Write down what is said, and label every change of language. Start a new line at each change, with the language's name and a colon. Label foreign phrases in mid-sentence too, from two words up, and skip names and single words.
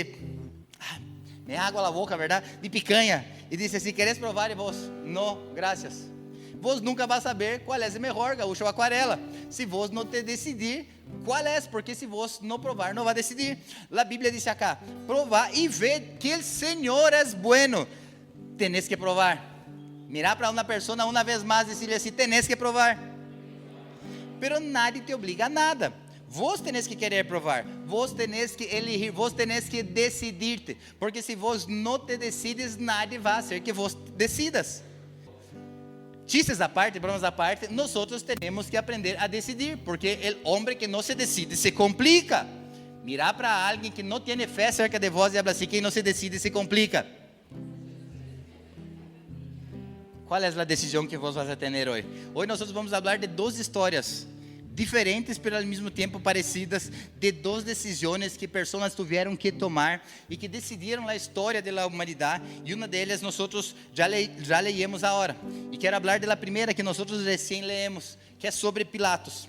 Portuguese: me água na boca, verdade? De picanha. E diz assim: queres provar? E vós: não, graças. Vos nunca vai saber qual é o melhor, Gaúcho ou Aquarela, se vos não te decidir qual é, porque se vos não provar, não vai decidir. A Bíblia diz acá: provar e ver que o Senhor é bueno.
Spanish: Tenés que
Portuguese: provar. Mirar para uma pessoa uma vez mais e dizer assim:
Spanish: tenés que provar. Pero nadie te obliga a nada. Vos tenés que querer provar, vos tenés que elegir, vos tenés que decidir-te, porque se vos não te decides, nadie
Portuguese: vai fazer
Spanish: que vos decidas.
Portuguese: Chistes à parte, bromas à parte, nós temos que aprender a decidir, porque o homem que não se decide se complica.
Spanish: Mirar para alguien que no tiene fe cerca de vos y habla así, quien no se decide se complica. ¿Cuál es la decisión que vos vas a tener hoy? Hoy nosotros vamos a hablar de dos historias diferentes, pero al mismo tiempo parecidas, de dos decisiones que personas tuvieron que tomar y que decidieron la historia de la humanidad, y una de ellas nosotros ya leímos ahora, y quiero hablar de la primera que nosotros recién leemos, que es sobre Pilatos.